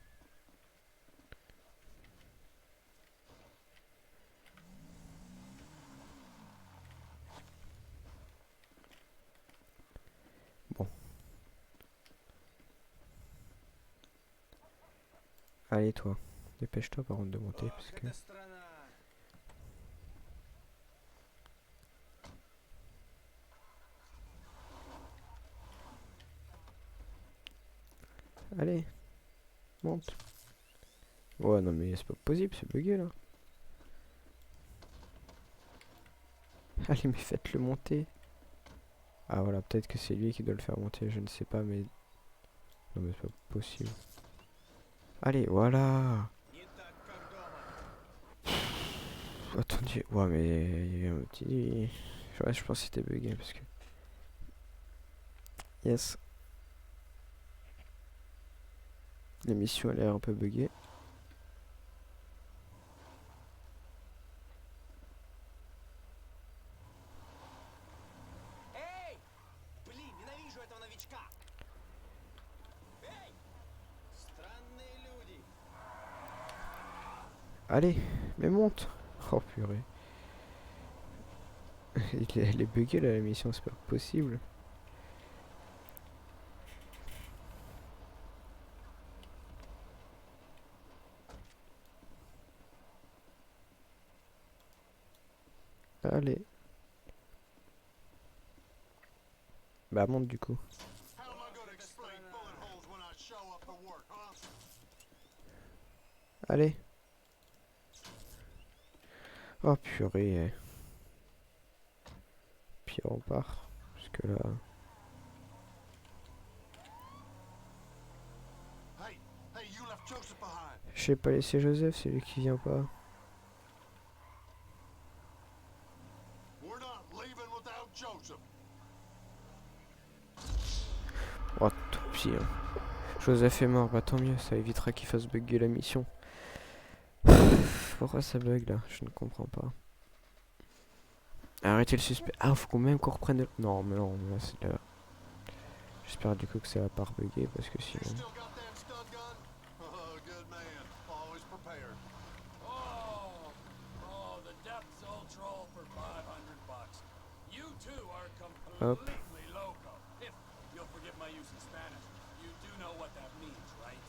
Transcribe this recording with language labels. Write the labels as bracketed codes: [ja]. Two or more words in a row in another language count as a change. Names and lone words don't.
[fr] Bon. Allez, toi. Dépêche-toi, par contre, de monter, parce que... [ru] Это страна. [fr] Allez. Monte. Ouais, non, mais c'est pas possible, c'est bugué, là. Allez, mais faites-le monter. Ah, voilà, peut-être que c'est lui qui doit le faire monter, je ne sais pas, mais... Non, mais c'est pas possible. Allez, voilà. [ru] Не так, как дома. [fr] Attendez, ouais, mais il y a eu un petit... Ouais, je pense que c'était bugué, parce que... Yes. L'émission a l'air un peu buggée. [ru] Эй! Блин, ненавижу этого новичка. Эй! Странные люди. [fr] Allez, mais monte. Oh purée. Elle est buggée là, l'émission, c'est pas possible. Allez. Bah monte du coup. [en] How am I gonna explain bullet holes when I show up for work, huh? [fr] Allez. Oh purée. Puis on part. Parce que là... [en] Hey, hey, you left Joseph behind. [fr] Je sais pas laisser Joseph, c'est lui qui vient pas. [en] We're not leaving without Joseph. [fr] Oh tant pis. Hein. Joseph est mort, bah tant mieux, ça évitera qu'il fasse bugger la mission. Pourquoi ça bug là? Je ne comprends pas. Arrêtez le suspect. Ah, faut qu'on même qu'on reprenne de... Non, mais non, là c'est là. J'espère du coup que ça va pas rebugger parce que [en] You [fr] sinon... [en] still got that stun gun? Oh, good man. Always prepared. Oh, the Depths Ultrol for $500. You two are Hop. completely loco. If you'll forgive my use of Spanish, you do know what that means, right?